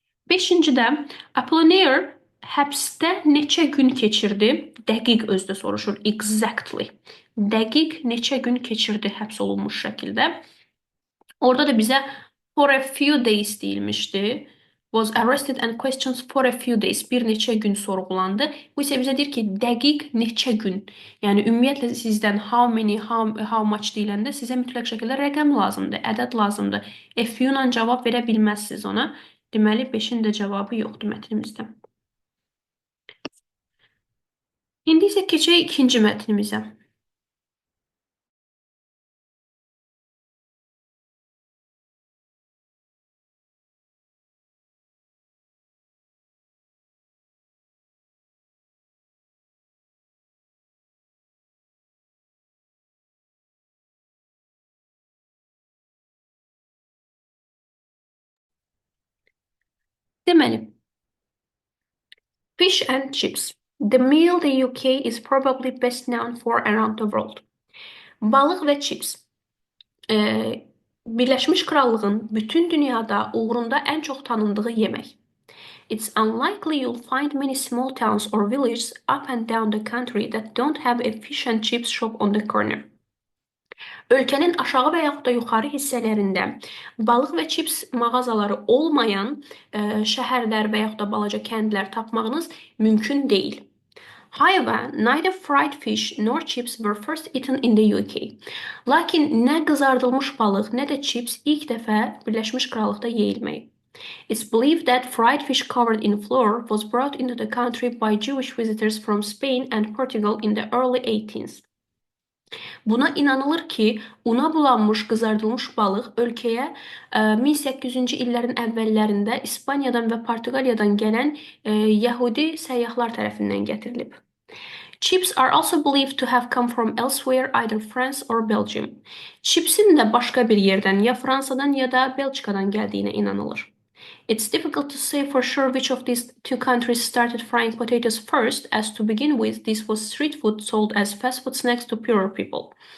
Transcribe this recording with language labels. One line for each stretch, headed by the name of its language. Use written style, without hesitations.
Azerbaijani: Beşincidə, Apollinaire həbsdə neçə gün keçirdi? Dəqiq özdə soruşur,
English: exactly.
Azerbaijani: Dəqiq neçə gün keçirdi həbs olunmuş şəkildə. Orada da bizə
English: for a few days
Azerbaijani: deyilmişdi.
English: Was arrested and questioned for a few days.
Azerbaijani: Bir neçə gün sorğulandı. Bu isə bizə deyir ki, dəqiq neçə gün. Yəni ümumiyyətlə sizdən
English: how many, how much
Azerbaijani: deyiləndə sizə mütləq şəkildə rəqəm lazımdır, ədəd lazımdır. A few ilə cavab verə bilməzsiniz ona. Deməli 5-in də cavabı yoxdur mətnimizdə. İndi isə keçək ikinci mətnimizə.
English: Deməli, fish and chips. The meal the UK is probably best known for around the world.
Azerbaijani: Balıq və chips. Birləşmiş Krallığın bütün dünyada uğrunda ən çox tanındığı yemək.
English: It's unlikely you'll find many small towns or villages up and down the country that don't have a fish and chips shop on the corner.
Azerbaijani: Ölkənin aşağı və yaxud da yuxarı hissələrində balıq və chips mağazaları olmayan şəhərlər və yaxud da balaca kəndlər tapmağınız mümkün deyil.
English: However, neither fried fish nor chips were first eaten in the UK.
Azerbaijani: Lakin nə qızardılmış balıq, nə də chips ilk dəfə Birləşmiş Krallıqda yeyilməyib.
English: It's believed that fried fish covered in flour was brought into the country by Jewish visitors from Spain and Portugal in the early 18th.
Azerbaijani: Buna inanılır ki, una bulanmış qızardılmış balıq ölkəyə 1800-cü illərin əvvəllərində İspaniyadan və Portuqaliyadan gələn Yəhudi səyyahlar tərəfindən gətirilib.
English: Chips are also believed to have come from elsewhere, either France or Belgium.
Azerbaijani: Chipsin də başqa bir yerdən, ya Fransadan ya da Belçikadan gəldiyinə inanılır.
English: It's difficult to say for sure which of these two countries started frying potatoes first, as to begin with, this was street food sold as fast food snacks to poorer people.